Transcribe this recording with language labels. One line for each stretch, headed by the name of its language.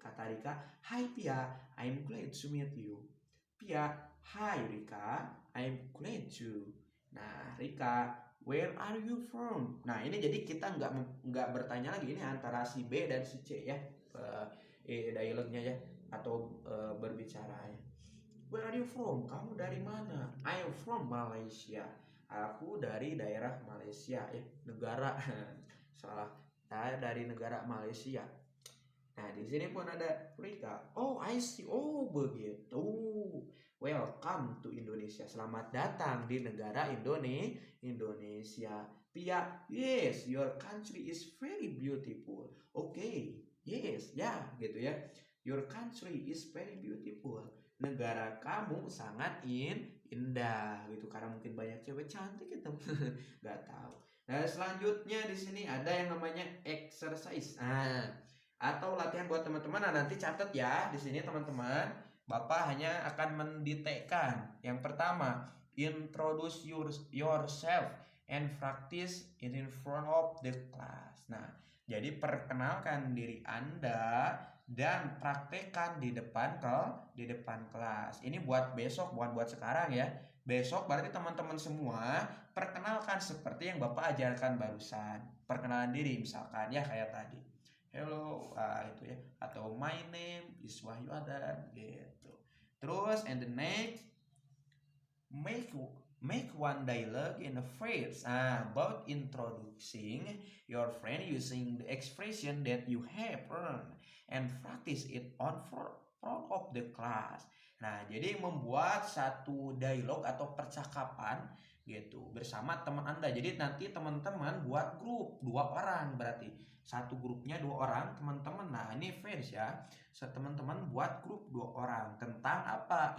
Indonesian: Kata
English: Rika, hai Pia, I'm glad to meet you. Pia, hai Rika, I'm glad to. Nah, Rika, where are you from?
Indonesian: Nah, ini jadi kita nggak bertanya lagi, ini antara si B dan si C ya. Dialognya ya atau berbicara ya.
English: Where are you from?
Indonesian: Kamu dari mana?
English: I am from Malaysia.
Indonesian: Aku dari daerah Malaysia ya, negara salah. Saya dari negara Malaysia. Nah, di sini pun ada Rika.
English: Oh, I see.
Indonesian: Oh, begitu.
English: Welcome to Indonesia.
Indonesian: Selamat datang di negara Indonesia.
English: Pia, yes, your country is very beautiful. Okay, yes,
Indonesian: ya, gitu ya.
English: Your country is very beautiful.
Indonesian: Negara kamu sangat indah, gitu. Karena mungkin banyak cewek cantik gitu. Gak tahu. Nah, selanjutnya di sini ada yang namanya exercise. Atau latihan buat teman-teman. Nah, nanti catat ya di sini teman-teman. Bapak hanya akan mendetekkan.
English: Yang pertama, introduce yourself and practice it in front of the class.
Indonesian: Nah, jadi perkenalkan diri Anda dan praktekkan di depan kelas. Ini buat besok, bukan buat sekarang ya. Besok berarti teman-teman semua perkenalkan seperti yang Bapak ajarkan barusan. Perkenalan diri misalkan ya kayak tadi. Hello, itu ya, atau
English: my name is Wahyu Adan
Indonesian: gitu.
English: Terus and the next, make one dialogue in a phrase about introducing your friend using the expression that you have learned and practice it on front of the class.
Indonesian: Nah, jadi membuat satu dialog atau percakapan gitu bersama teman Anda. Jadi nanti teman-teman buat grup 2 orang, berarti satu grupnya 2 orang teman-teman. Nah, ini first ya. Teman-teman buat grup 2 orang tentang apa?